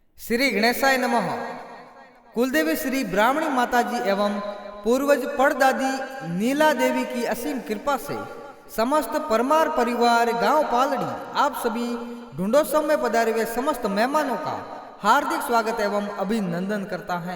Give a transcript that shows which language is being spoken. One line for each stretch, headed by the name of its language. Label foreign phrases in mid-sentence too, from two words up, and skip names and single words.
Hindi: श्री गणेशाय नमः। कुलदेवी श्री ब्राह्मणी माताजी एवं पूर्वज परदादी नीला देवी की असीम कृपा से समस्त परमार परिवार गांव पालड़ी आप सभी ढूंढोत्सव में पधारे हुए समस्त मेहमानों का हार्दिक स्वागत एवं अभिनंदन करता है।